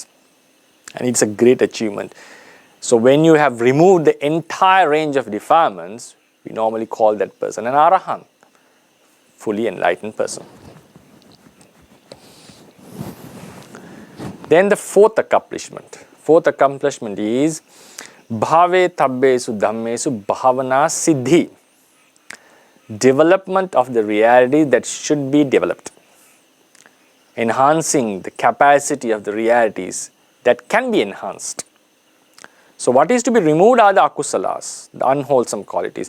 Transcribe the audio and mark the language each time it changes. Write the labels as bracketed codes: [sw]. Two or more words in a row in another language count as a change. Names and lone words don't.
[en] And it's a great achievement. So when you have removed the entire range of defilements, we normally call that person an arahant, fully enlightened person. Then the fourth accomplishment. Fourth accomplishment is [pi] bhave tabbesu dhammesu bhavana siddhi. [en] Development of the reality that should be developed. Enhancing the capacity of the realities that can be enhanced. So what is to be removed are the akusalas, the unwholesome qualities.